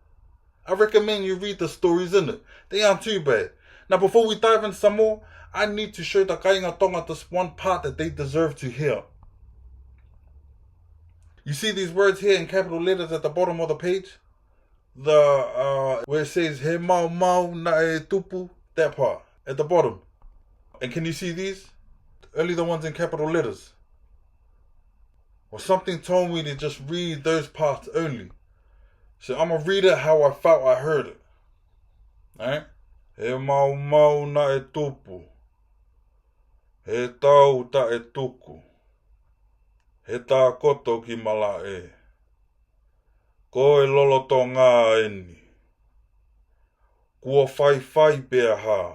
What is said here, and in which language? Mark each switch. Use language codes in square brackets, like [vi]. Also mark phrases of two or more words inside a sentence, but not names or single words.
[en] I recommend you read the stories in it. They aren't too bad. Now before we dive in some more, I need to show the Kainga Tonga this one part that they deserve to hear. You see these words here in capital letters at the bottom of the page? Where it says [to] he mau mau na e tupu, [en] that part at the bottom. And can you see these? Only the ones in capital letters. Well, something told me to just read those parts only. So I'm going to read it how I felt I heard it. Alright? [to] He mau mau na e tupu. He tau ta e tuku. He tā koto ki mala e. Ko e lolo tō ngā eni. Kua whai bea ha.